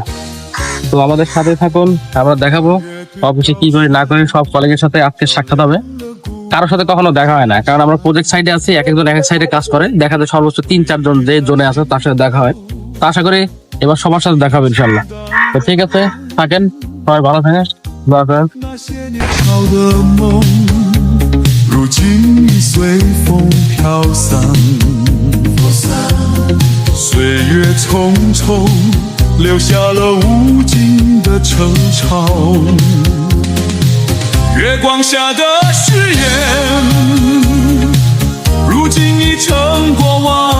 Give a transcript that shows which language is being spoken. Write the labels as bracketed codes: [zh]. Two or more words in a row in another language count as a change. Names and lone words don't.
[bn] তো আমাদের সাথে থাকুন, আমরা দেখাবো অফিসে কি করে না করে। সব কলিগের সাথে আজকে সাক্ষাৎ হবে। কারোর সাথে কখনো দেখা হয় না, কারণ আমরা প্রজেক্ট সাইডে আছি, এক একজন এক এক সাইডে কাজ করে। দেখা যায় সর্বোচ্চ 3-4 জন যে জোনে আছে তার সাথে দেখা হয়। তো আশা করি এবার সবার সাথে দেখা হবে [ar] إن شاء الله. [bn] তো ঠিক আছে, থাকেন, সবাই ভালো থাকেন। [zh] 那些年好的梦，如今已随风飘散。岁月匆匆，留下了无尽的惆怅。月光下的誓言，如今已成过往。